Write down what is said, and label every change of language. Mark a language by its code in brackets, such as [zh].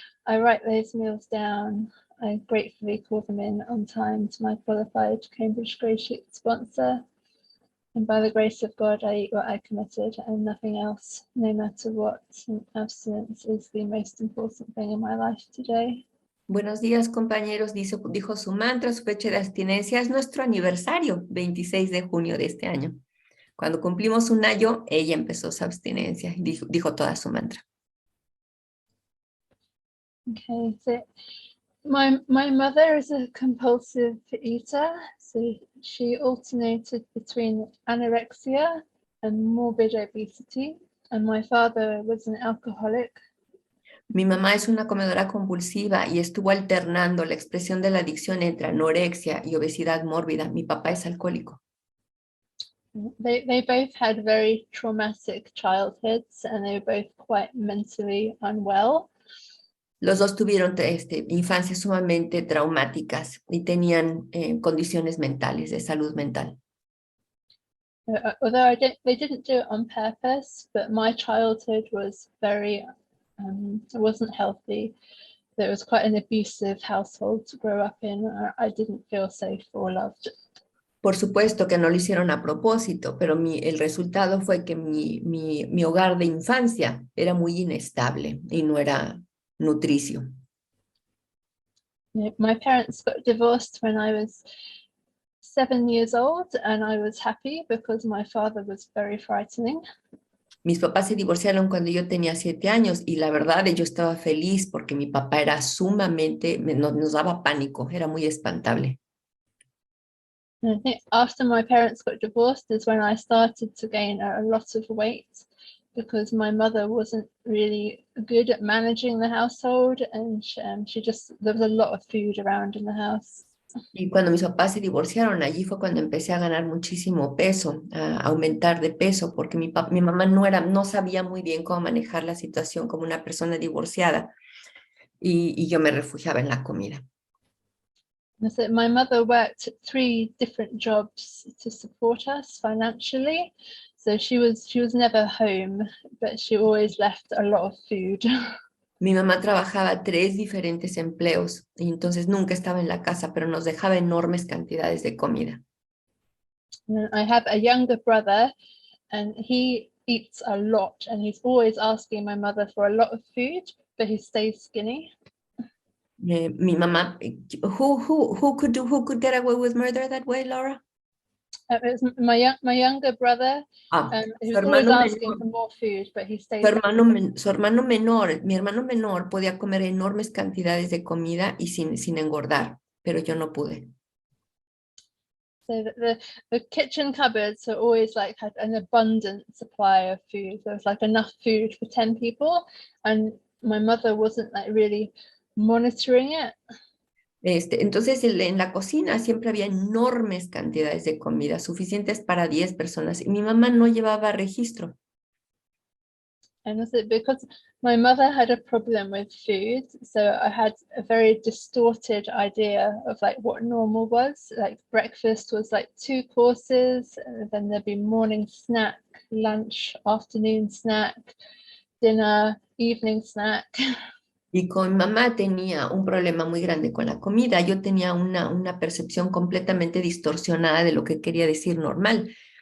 [en] I write those meals down. I gratefully call them in on time to my qualified Cambridge GreySheet sponsor. And by the grace of God, I eat what I committed and nothing else, no matter what. And abstinence is the most important thing in my life today. [es] Buenos días, compañeros, dijo su mantra. Su fecha de abstinencia es nuestro aniversario, 26 de junio de este año. Cuando cumplimos un año, ella empezó su abstinencia y dijo toda su mantra. [en] Okay, so my mother is a compulsive eater, so she alternated between anorexia and morbid obesity, and my father was an alcoholic. [es] Mi mamá es una comedora compulsiva y estuvo alternando la expresión de la adicción entre anorexia y obesidad mórbida. Mi papá es alcohólico. [en] They both had very traumatic childhoods, and they were both quite mentally unwell. [es] Los dos tuvieron infancias sumamente traumáticas y tenían condiciones mentales, de salud mental. [en] Although they didn't do it on purpose, but my childhood was very, it wasn't healthy. It was quite an abusive household to grow up in. I didn't feel safe or loved. [es] Por supuesto que no lo hicieron a propósito, pero el resultado fue que mi hogar de infancia era muy inestable y no era nutricio. [en] My parents got divorced when I was 7 years old, and I was happy because my father was very frightening. [es] Mis papás se divorciaron cuando yo tenía 7 años y la verdad yo estaba feliz porque mi papá era sumamente, nos daba pánico, era muy espantable. [en] And I think after my parents got divorced is when I started to gain a lot of weight, because my mother wasn't really good at managing the household, and there was a lot of food around in the house. [es] Y cuando mis papás se divorciaron, allí fue cuando empecé a ganar muchísimo peso, a aumentar de peso, porque mi mamá no sabía muy bien cómo manejar la situación como una persona divorciada, y yo me refugiaba en la comida. [en] So my mother worked 3 different jobs to support us financially. So she was never home, but she always left a lot of food. [es] Mi mamá trabajaba 3 diferentes empleos y entonces nunca estaba en la casa, pero nos dejaba enormes cantidades de comida. [en] And I have a younger brother, and he eats a lot, and he's always asking my mother for a lot of food, but he stays skinny. [es] Mi mamá, [en] who could get away with murder that way, Laura? It was my younger brother. He was always asking for more food, but he stays. [es] Su hermano menor, mi hermano menor podía comer enormes cantidades de comida y sin engordar, pero yo no pude. [en] So the kitchen cupboards are always like had an abundant supply of food. There was like enough food for 10 people, and my mother wasn't like really monitoring it. [es] Entonces en la cocina siempre había enormes cantidades de comida, suficientes para 10 personas, y mi mamá no llevaba registro. [en] And also because my mother had a problem with food, so I had a very distorted idea of like what normal was. Like breakfast was like 2 courses, and then there'd be morning snack, lunch, afternoon snack, dinner, evening snack. [es] Y con mamá tenía un problema muy grande con la comida. Yo tenía una percepción completamente distorsionada de lo que quería decir normal.